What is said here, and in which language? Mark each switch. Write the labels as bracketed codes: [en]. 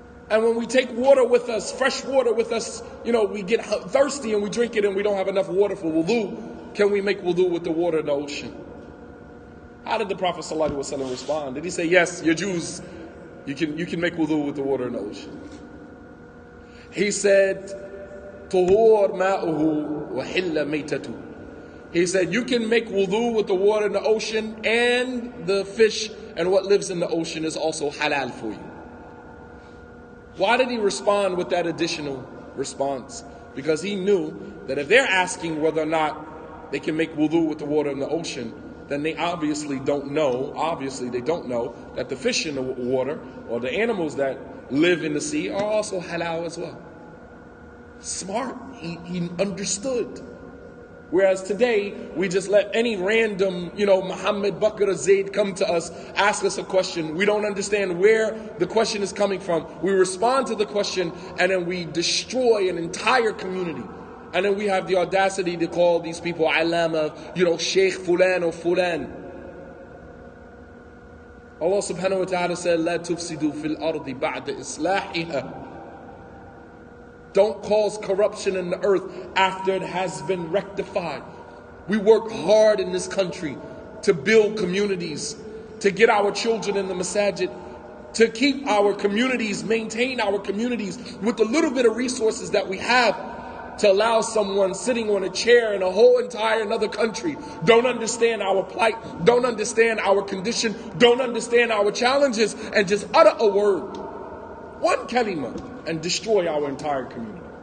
[en] And when we take water with us, fresh water with us, we get thirsty and we drink it and we don't have enough water for wudu. Can we make wudu with the water in the ocean? How did the Prophet ﷺ respond? Did he say, yes, you're Jews, you can make wudu with the water in the ocean? He said, [ar] طهور ماؤه وحل ميتته. [en] He said, you can make wudu with the water in the ocean, and the fish and what lives in the ocean is also halal for you. Why did he respond with that additional response? Because he knew that if they're asking whether or not they can make wudu with the water in the ocean, then they obviously don't know that the fish in the water or the animals that live in the sea are also halal as well. Smart. He understood. Whereas today, we just let any random, Muhammad, Bakr, or Zaid come to us, ask us a question. We don't understand where the question is coming from. We respond to the question, and then we destroy an entire community. And then we have the audacity to call these people alama, Sheikh Fulan or Fulan. [ar] Allah subhanahu wa ta'ala said, لا تفسدوا في الأرض بعد إصلاحها. [en] Don't cause corruption in the earth after it has been rectified. We work hard in this country to build communities, to get our children in the masajid, to keep our communities, maintain our communities with the little bit of resources that we have, to allow someone sitting on a chair in a whole entire another country, don't understand our plight, don't understand our condition, don't understand our challenges, and just utter a word, one kalima, and destroy our entire community.